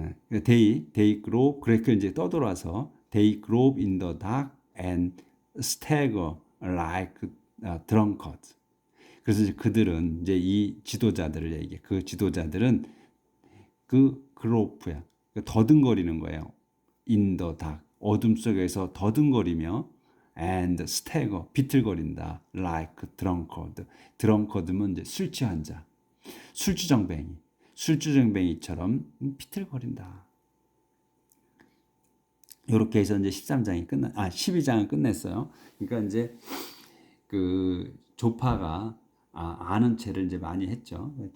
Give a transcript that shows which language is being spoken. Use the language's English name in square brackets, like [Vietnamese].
[English] They grope, [Korean] 그렇게 이제 떠돌아서 [English] they grope in the dark and stagger like drunkards. [Korean] 그래서 이제 그들은 이제 이 지도자들을 얘기해. 그 지도자들은 그 grope야, 더듬거리는 거예요. [English] in the dark, [Korean] 어둠 속에서 더듬거리며 [English] and stagger, [Korean] 비틀거린다. [English] like drunkard. [Korean] drunkard면 이제 술 취한 자, 술주정뱅이처럼 비틀거린다. 이렇게 해서 이제 12장은 끝냈어요. 그러니까 이제 그 조파가 아는 체를 이제 많이 했죠.